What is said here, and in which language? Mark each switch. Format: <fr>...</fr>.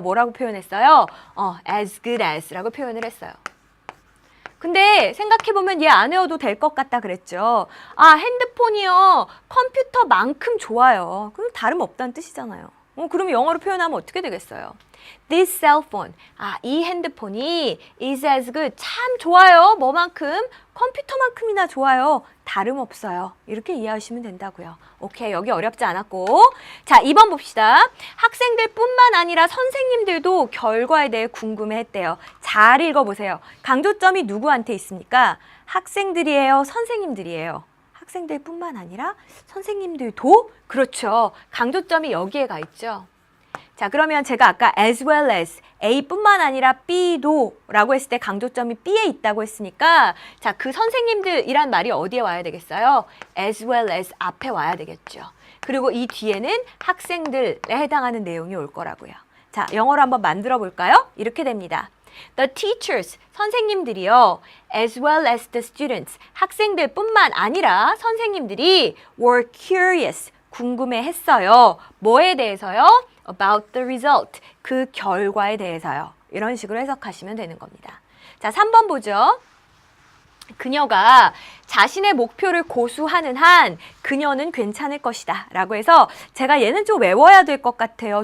<ko>뭐라고 표현했어요?</ko> <en>as good as</en> <ko>라고 표현을 했어요. 근데 생각해보면 얘 안 외워도 될 것 같다 그랬죠. 핸드폰이요, 컴퓨터만큼 좋아요. 그럼 다름없다는 뜻이잖아요. 그럼 영어로 표현하면 어떻게 되겠어요?</ko> <en>This cell phone.</en> <ko>이 핸드폰이</ko> <en>is as good.</en> <ko>참 좋아요. 뭐만큼? 컴퓨터만큼이나 좋아요. 다름없어요. 이렇게 이해하시면 된다고요. 오케이, 여기 어렵지 않았고. 자, 2번 봅시다. 학생들 뿐만 아니라 선생님들도 결과에 대해 궁금해했대요. 잘 읽어보세요. 강조점이 누구한테 있습니까? 학생들이에요? 선생님들이에요? 학생들 뿐만 아니라 선생님들도? 그렇죠. 강조점이 여기에 가 있죠. 자, 그러면 제가 아까</ko> <en>as well as</en> <ko>A뿐만 아니라 B도 라고 했을 때 강조점이 B에 있다고 했으니까 자, 그 선생님들이란 말이 어디에 와야 되겠어요?</ko> <en>as well as</en> <ko>앞에 와야 되겠죠. 그리고 이 뒤에는 학생들에 해당하는 내용이 올 거라고요. 자, 영어로 한번 만들어 볼까요? 이렇게 됩니다.</ko> <en>The teachers,</en> <ko>선생님들이요.</ko> <en>as well as the students,</en> <ko>학생들뿐만 아니라 선생님들이</ko> <en>were curious,</en> <ko>궁금해했어요. 뭐에 대해서요?</ko> <en>About the result,</en> <ko>그 결과에 대해서요. 이런 식으로 해석하시면 되는 겁니다. 자, 3번 보죠. 그녀가 자신의 목표를 고수하는 한 그녀는 괜찮을 것이다 라고 해서 제가 얘는 좀 외워야 될 것 같아요.</ko>